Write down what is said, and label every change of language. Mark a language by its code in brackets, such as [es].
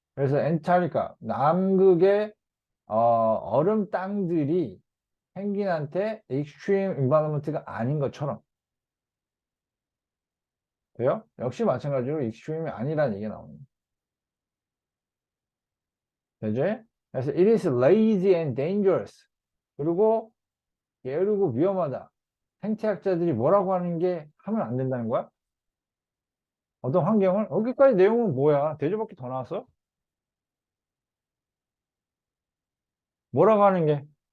[ko] 그래서 엔타리카, 남극의 얼음 땅들이 펭귄한테 익스트림 인바이러먼트가 아닌 것처럼 돼요? 역시 마찬가지로 익스트림이 아니라는 얘기가 나옵니다. 되죠? 그래서 [en] it is lazy and dangerous. [ko] 그리고 게으르고 위험하다. 생태학자들이 뭐라고 하는 게 하면 안 된다는 거야? 어떤 환경을? 여기까지 내용은 뭐야? 대조밖에 더 나왔어? 뭐라고 하는 게?